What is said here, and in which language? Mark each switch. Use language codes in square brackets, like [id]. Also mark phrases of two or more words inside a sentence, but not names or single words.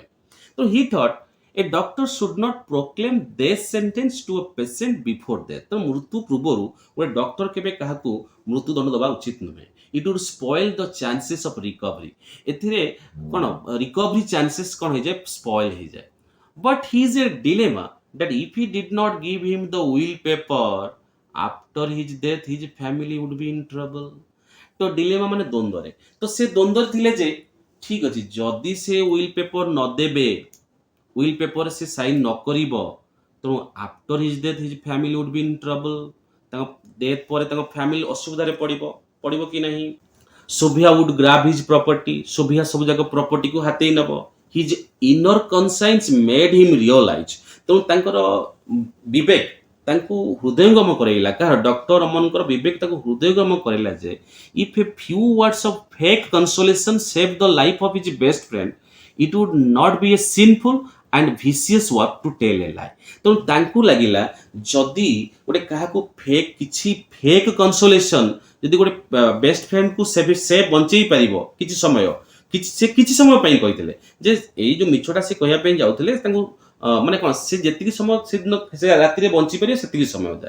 [en] ତ he thought a doctor should not proclaim death sentence to a patient before death. [or] ତ ମୃତ୍ୟୁ ପୂର୍ବରୁ ଗୋଟେ ଡକ୍ଟର କେବେ କାହାକୁ ମୃତ୍ୟୁଦଣ୍ଡ ଦେବା ଉଚିତ ନୁହେଁ। [en] it would spoil the chances of recovery. [or] ଏଥିରେ କ'ଣ [en] recovery chances [or] କ'ଣ ହେଇଯାଏ, ସ୍ପଏଲ୍ ହେଇଯାଏ। [en] But he is a dilemma that if he did not give him the will paper after his death, his family would be in trouble. [or] ତ ଡିଲେମା ମାନେ ଦ୍ୱନ୍ଦ୍ୱରେ, ତ ସେ ଦ୍ୱନ୍ଦ୍ୱରେ ଥିଲେ ଯେ ଠିକ ଅଛି ଯଦି ସେ [en] will paper [or] ନ ଦେବେ, [en] will paper [or] ସେ ସାଇନ୍ ନ କରିବ, ତେଣୁ [en] after his death his family would be in trouble. [or] ତାଙ୍କ ଡେଥ୍ ପରେ ତାଙ୍କ ଫ୍ୟାମିଲି ଅସୁବିଧାରେ ପଡ଼ିବ, ପଡ଼ିବ କି ନାହିଁ? [en] Sofia would grab his property. [or] Sofia ସବୁ ଯାକ ପ୍ରପର୍ଟିକୁ ହାତେଇ ନେବ। [en] His inner conscience made him realize, [or] ତେଣୁ ତାଙ୍କର ବିବେକ ତାଙ୍କୁ ହୃଦୟଙ୍ଗମ କରାଇଲା। କାହାର? ଡକ୍ଟର ଅମନଙ୍କର ବିବେକ ତାକୁ ହୃଦୟଙ୍ଗମ କରାଇଲା ଯେ [en] if a few words of fake consolation saved the life of his best friend, it would not be a sinful and vicious work to tell a lie. [or] ତେଣୁ ତାଙ୍କୁ ଲାଗିଲା ଯଦି ଗୋଟେ କାହାକୁ ଫେକ୍ କିଛି [en] fake consolation, [or] ଯଦି ଗୋଟେ [en] best friendକୁ [or] ସେ ବଞ୍ଚେଇ ପାରିବ କିଛି ସମୟ, ସେ କିଛି ସମୟ ପାଇଁ କହିଥିଲେ ଯେ ଏଇ ଯୋଉ ମିଛଟା ସେ କହିବା ପାଇଁ ଯାଉଥିଲେ ତାଙ୍କୁ ମାନେ କ'ଣ ସେ ଯେତିକି ସମୟ ସେଦିନ ସେ ରାତିରେ ବଞ୍ଚି ପାରିବେ ସେତିକି ସମୟ ଯାଏ।